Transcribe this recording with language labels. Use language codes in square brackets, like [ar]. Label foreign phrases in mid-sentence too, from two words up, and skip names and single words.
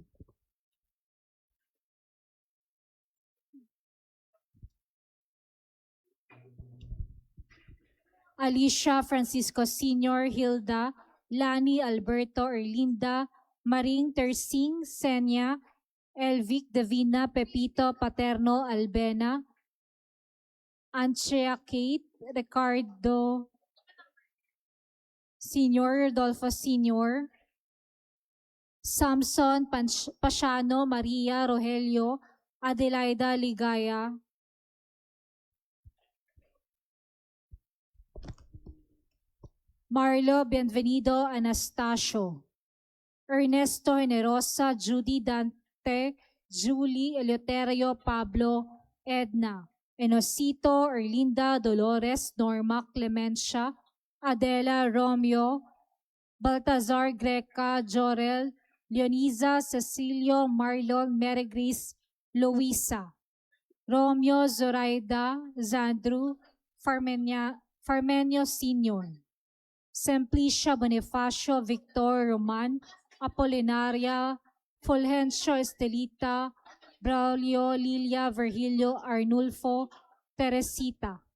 [tl] Alicia Francisco Sr., Hilda, Lani Alberto Erlinda, Maring Tersing Senya, Elvic Davina Pepito Paterno Albena, Anchea Kate, Ricardo Sr., Rodolfo Sr., Samson Pasiano Maria Rogelio, Adelaida Ligaya, Marlo Bienvenido Anastasio, Ernesto Generosa, Judy Dante, Julie Eleuterio Pablo, Edna, Enosito, Erlinda Dolores, Norma Clemencia, Adela Romeo, Baltazar Greca, Jorel, Leoniza, Cecilio, Marlon, Mary Grace, Luisa, Romeo, Zoraida, Zandru, Farmenio Sr., Simplicia Bonifacio, Victor Roman, Apolinaria, Fulgencio Estelita, Braulio, Lilia, Virgilio, Arnulfo, Teresita.